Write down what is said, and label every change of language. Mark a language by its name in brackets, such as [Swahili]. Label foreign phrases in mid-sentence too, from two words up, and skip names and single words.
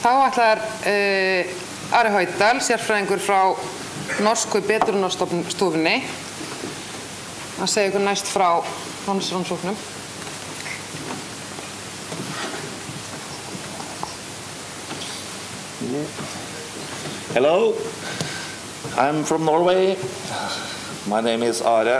[Icelandic] ætlar Ari Haudal, sérfræðingur frá norsku betrunarstofunni, að segja ykkur næst frá rannsóknum. [English] Hello, I'm from Norway. My name is Are.